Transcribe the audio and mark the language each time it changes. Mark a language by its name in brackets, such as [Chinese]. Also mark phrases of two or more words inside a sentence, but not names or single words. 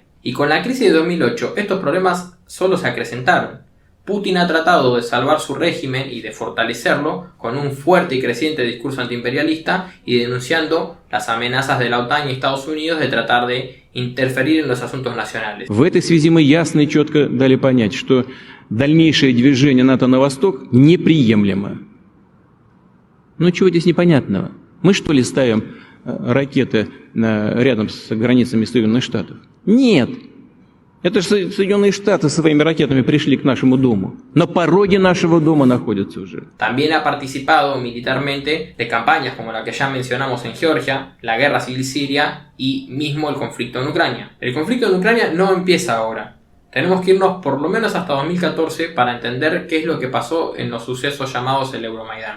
[Spanish] Y con la crisis de 2008, estos problemas solo se acrecentaron. Putin ha tratado de salvar su régimen y de fortalecerlo con un fuerte y creciente discurso antiimperialista y denunciando las amenazas de la OTAN y Estados Unidos de tratar de interferir en los asuntos nacionales. [Russian] В этой связи мы ясно и четко дали понять, что дальнейшее движение НАТО на восток неприемлемо. Ну чего здесь непонятного? Мы что ли ставим ракеты рядом с границами Соединенных Штатов? Нет. Это же Соединенные Штаты своими ракетами пришли к нашему дому. На пороге нашего дома находятся уже. [Spanish] También ha participado militarmente de campañas como la que ya mencionamos en Georgia, la guerra civil siria y mismo el conflicto en Ucrania. El conflicto en Ucrania no empieza ahora. Tenemos que irnos por lo menos hasta 2014 para entender qué es lo que pasó en los sucesos llamados el Euromaidán.